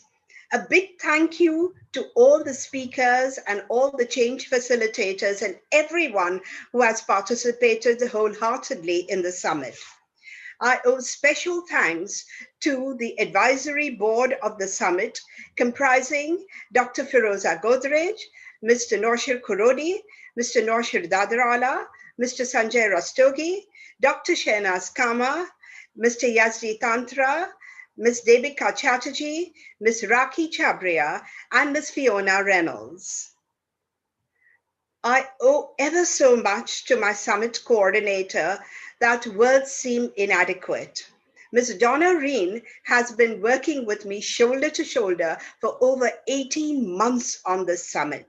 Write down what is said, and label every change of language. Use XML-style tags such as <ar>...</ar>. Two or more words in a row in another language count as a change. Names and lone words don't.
<en>A big thank you to all the speakers and all the change facilitators and everyone who has participated wholeheartedly in the summit. I owe special thanks to the advisory board of the summit, comprising Dr. Firoza Godrej, Mr. Noshir Kurodi, Mr. Noshir Dadarala, Mr. Sanjay Rastogi, Dr. Shehnaz Kama, Mr. Yazdi Tantra, Ms. Devika Chatterjee, Ms. Raki Chabria, and Ms. Fiona Reynolds. I owe ever so much to my summit coordinator that words seem inadequate. Ms. Donna Reen has been working with me shoulder to shoulder for over 18 months on this summit.</en>